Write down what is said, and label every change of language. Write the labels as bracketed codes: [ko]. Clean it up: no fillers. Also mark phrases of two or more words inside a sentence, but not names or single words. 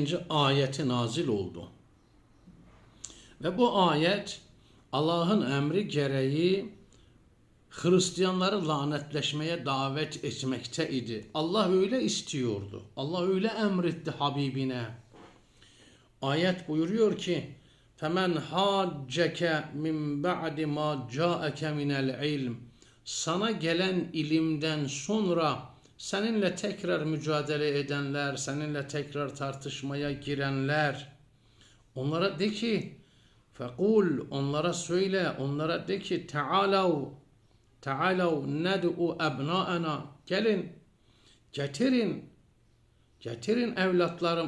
[tr] ayeti nazil oldu. Ve bu ayet Allah'ın emri gereği Hristiyanları lanetleşmeye davet etmekte idi. Allah öyle istiyordu. Allah öyle emretti Habibine. Ayet buyuruyor ki [ar] فَمَنْ حَاجَّكَ مِنْ بَعْدِ مَا جَاءَكَ مِنَ الْعِلْمِ [tr] Sana gelen ilimden sonra seninle tekrar mücadele edenler, seninle tekrar tartışmaya girenler, onlara de ki فَقُولْ Onlara söyle, onlara de ki [ar] تعالوا ندع أبناءنا [tr] Gelin, getirin evlatlarım.